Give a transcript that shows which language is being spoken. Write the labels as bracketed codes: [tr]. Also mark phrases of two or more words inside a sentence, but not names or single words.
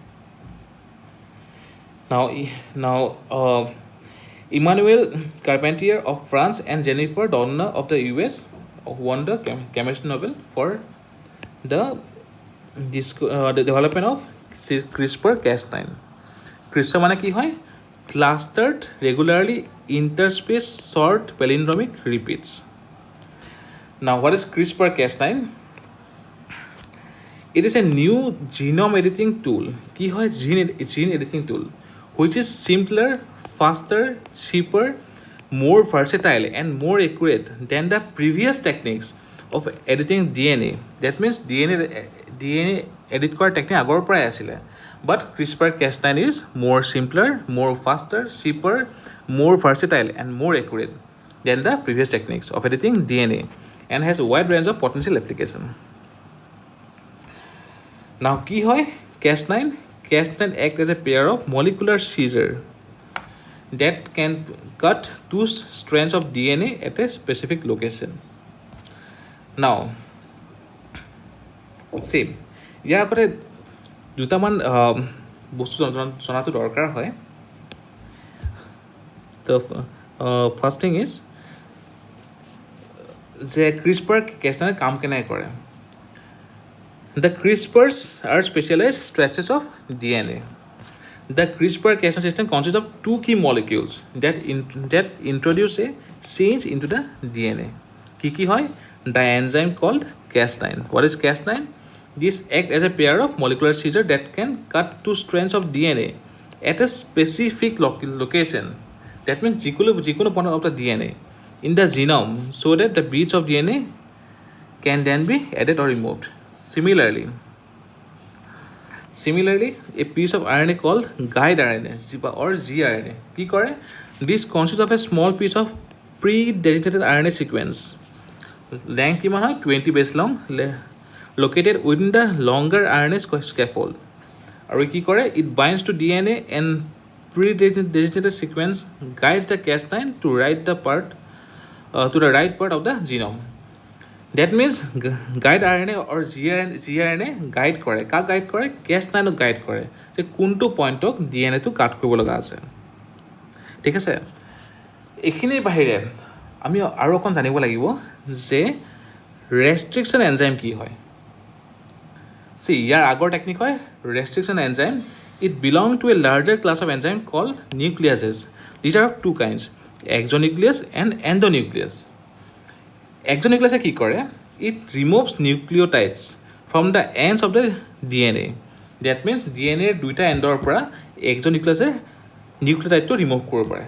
[en] Now, Emmanuel Carpentier of France and Jennifer Doudna of the US won the chemistry Nobel for the development of CRISPR-Cas9. [as] CRISPR মানে কি হয়? [en] Clustered regularly interspaced short palindromic repeats. Now, what is CRISPR-Cas9? It is a new genome editing tool. [as] কি হয়? [en] Gene editing tool, which is simpler, faster, cheaper, more versatile, and more accurate than the previous techniques of editing DNA. That means DNA edit কৰাৰ technique [as] আগৰ পৰাই আছিলে. [en] But CRISPR-Cas9 is more simpler, more faster, cheaper, more versatile, and more accurate than the previous techniques of editing DNA and has a wide range of potential application. Now, [as] কি হয়? [en] Cas9 act as a pair of molecular scissor that can cut two strands of DNA at a specific location. Now, see, [as] ইয়াৰ আগতে দুটামান বস্তু জনাটো দৰকাৰ হয়. [en] The first thing is [as] যে CRISPR-Cas9 কাম কেনেকৈ কৰে. [en] The CRISPRs are specialized stretches of DNA. The CRISPR-Cas9 system consists of two key molecules that introduce a change into the DNA. [as] কি হয়? [en] The enzyme called Cas9. What is Cas9? This acts as a pair of molecular scissors that can cut two strands of DNA at a specific location. That means যিকোনো point of the DNA in the genome so that the bits of DNA can then be added or removed. Similarly, a piece of RNA called guide RNA or gRNA. [as] কি কৰে? [en] This consists of a small piece of pre-designated RNA sequence. [as] Length কিমান হয়? [en] 20 base long, located within the longer RNA scaffold. [as] আৰু কি কৰে? [en] It binds to DNA and pre-designated sequence guides the Cas9 to the right part of the genome. That means guide RNA or gRNA guide কৰে. [as] কাক guide কৰে? Cas9 guide কৰে যে কোনটো পইণ্টক DNA টো কাট কৰিব লগা আছে. ঠিক আছে? এইখিনিৰ বাহিৰে আমি আৰু অকণ জানিব লাগিব যে [en] restriction enzyme [as] কি হয়. See, ইয়াৰ আগৰ টেকনিক হয় [en] restriction enzyme. It belongs to a larger class of enzyme called nucleases. These are of two kinds, exonuclease and endonuclease. [as] Exonuclease কি কৰে? [en] It removes nucleotides from the ends of the DNA. That means DNA [as] দুইটা এণ্ডৰ পৰা [en] exonuclease nucleotide remove [as] কৰিব পাৰে.